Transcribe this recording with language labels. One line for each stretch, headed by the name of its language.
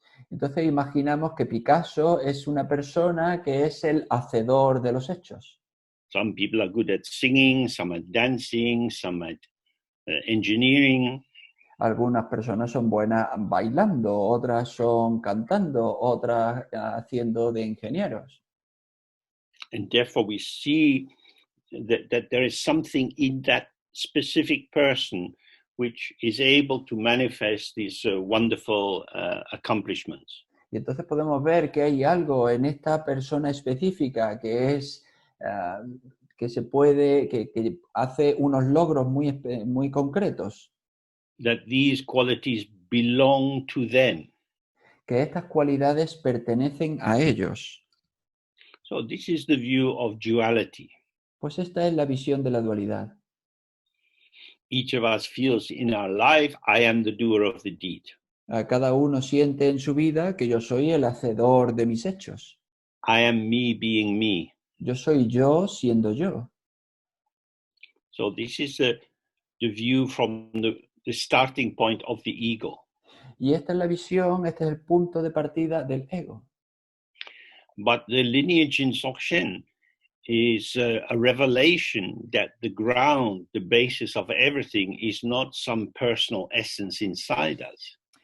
Spanish: Entonces imaginamos que Picasso es una persona que es el hacedor de los hechos.
English: Some people are good at singing, some at dancing, some at engineering.
Spanish: Algunas personas son buenas bailando, otras son cantando, otras haciendo de ingenieros.
English: And therefore we see that there is something in that specific person which is able to manifest these wonderful accomplishments.
Spanish: Y entonces podemos ver que hay algo en esta persona específica que es que se puede, que hace unos logros muy concretos.
English: That these qualities belong to them.
Spanish: Que estas cualidades pertenecen a ellos.
English: So this is the view of duality.
Spanish: Pues esta es la visión de la dualidad.
English: Each of us feels in our life, I am the doer of the deed.
Spanish: Cada uno siente en su vida que yo soy el hacedor de mis hechos.
English: I am me being me.
Spanish: Yo soy yo siendo yo.
English: So this is the view from the starting point of the ego.
Spanish: Y esta es la visión, este es el punto de partida del ego.
English: But the lineage in Dzogchen is a revelation that the ground, the basis of everything is not some personal essence inside us.